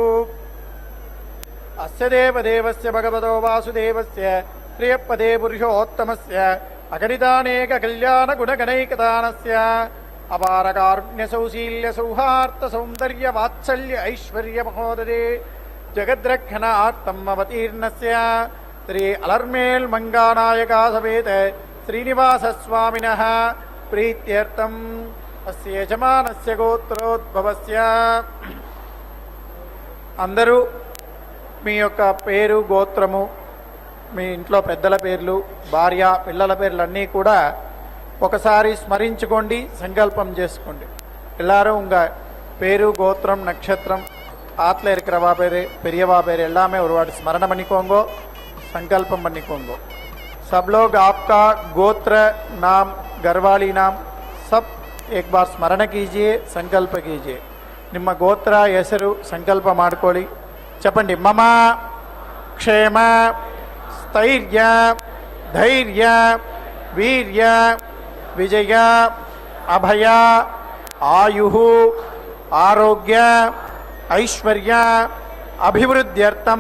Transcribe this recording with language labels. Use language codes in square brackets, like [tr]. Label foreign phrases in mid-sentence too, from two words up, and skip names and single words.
[sa] అస్య దేవదేవస్య భగవతో వాసుదేవస్య ప్రియపదే పురుషోత్తమస్య అగణితానేక కళ్యాణ గుణగణైకదానస్య అపారకారుణ్య సౌశీల్య సౌహార్ద సౌందర్య వాత్సల్య ఐశ్వర్య మహోదరే జగద్రక్షణార్థం అవతీర్ణస్య శ్రీ అలర్మేల్ మంగానాయకా సమేత శ్రీనివాస స్వామినః ప్రీత్యర్థం అస్య యజమానస్య గోత్రోద్భవస్య. [te] అందరూ మీ యొక్క పేరు, గోత్రము, మీ ఇంట్లో పెద్దల పేర్లు, భార్య పిల్లల పేర్లన్నీ కూడా ఒకసారి స్మరించుకోండి, సంకల్పం చేసుకోండి. [ta] எல்லாரும் உங்கள் பேரு, கோத்திரம், நட்சத்திரம், ஆற்றுல இருக்கிறவா பேர், பெரியவா பேர் எல்லாமே ஒரு வாட்டி ஸ்மரணம் பண்ணிக்கோங்கோ, संकल्पम பண்ணிக்கோங்கோ. [hi] सब लोग आपका गोत्र नाम, घरवाली नाम सब एक बार स्मरण कीजिए, संकल्प कीजिए. [kn] ನಿಮ್ಮ ಗೋತ್ರ ಹೆಸರು ಸಂಕಲ್ಪ ಮಾಡಿಕೊಳ್ಳಿ. [te] చెప్పండి. [sa] మమ క్షేమ స్థైర్య ధైర్య వీర్య విజయ అభయ ఆయు ఆరోగ్య ఐశ్వర్య అభివృద్ధ్యర్థం